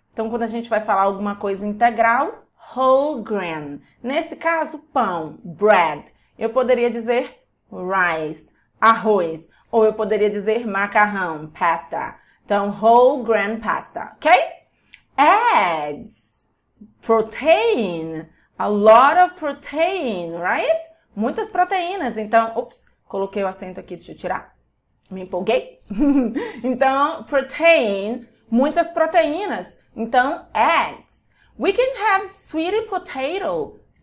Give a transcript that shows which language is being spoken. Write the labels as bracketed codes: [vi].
[pt] Então, quando a gente vai falar alguma coisa integral, whole grain. Nesse caso, pão, bread. Eu poderia dizer rice, arroz. Ou eu poderia dizer macarrão, pasta. [en] Então, whole grain pasta, ok? Eggs, protein, a lot of protein, right? [pt] Muitas proteínas. Então, coloquei o acento aqui, deixa eu tirar. Me empolguei. Então, protein, muitas proteínas. [en] Então, eggs. We can have sweet potato.